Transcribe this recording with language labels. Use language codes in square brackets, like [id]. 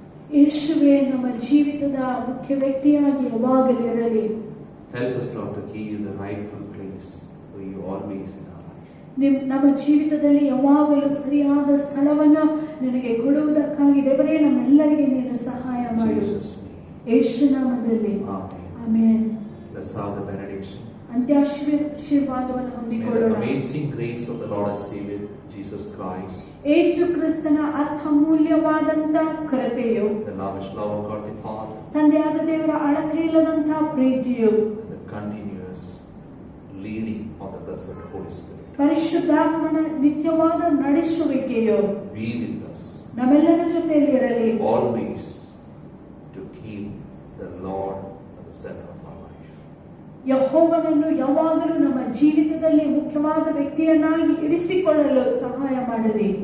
[kn] ಯೇಸುವೇ ನಮ್ಮ ಜೀವಿತದ ಮುಖ್ಯ ವ್ಯಕ್ತಿಯಾಗಿ ಯಾವಾಗಲಿರಲಿ. [en] Help us, Lord, to give you the rightful place for you always in our life. [kn] ನಮ್ಮ ಜೀವಿತದಲ್ಲಿ ಯಾವಾಗಲೂ ಸರಿಯಾದ ಸ್ಥಳವನ್ನು ನಿನಗೆ ಕೊಡುವುದಕ್ಕಾಗಿ ದೇವರೇ ನಮ್ಮೆಲ್ಲರಿಗೆ ನೀನು ಸಹಾಯ ಮಾಡು. [en] Jesus' name. [kn] ಯೇಸು ನಾಮದಲ್ಲಿ [en] Amen. [kn] Amen. [en] Let's have the benediction. [kn] ಅಂತ್ಯಾಶೀರ್ವಾದವನ್ನು [en] May the [kn] ಹೊಂದಿಕೊಳ್ಳೋಣ. [en] amazing grace of the Lord and Savior Jesus Christ, [kn] ಯೇಸು ಕ್ರಿಸ್ತನ ಅರ್ಥಮೂಲ್ಯವಾದಂತ ಕೃಪೆಯು, [en] the lavish love of God the Father, [kn] ತಂದೆಯಾದ ದೇವರ ಅಳತೆ ಇಲ್ಲದಂತಹ ಪ್ರೀತಿಯು, [en] and the continuous leading of the blessed Holy Spirit [kn] ಪರಿಶುದ್ಧಾತ್ಮನ ನಿತ್ಯವಾದ ನಡೆಸುವಿಕೆಯು [en] be with us [kn] ನಮ್ಮೆಲ್ಲರ ಜೊತೆಯಲ್ಲಿರಲಿ. [en] always to keep the Lord at the center of our life. [kn] ಯೆಹೋವನನ್ನು ಯಾವಾಗಲೂ ನಮ್ಮ ಜೀವಿತದಲ್ಲಿ ಮುಖ್ಯವಾದ ವ್ಯಕ್ತಿಯನ್ನಾಗಿ ಇರಿಸಿಕೊಳ್ಳಲು ಸಹಾಯ ಮಾಡಲಿ.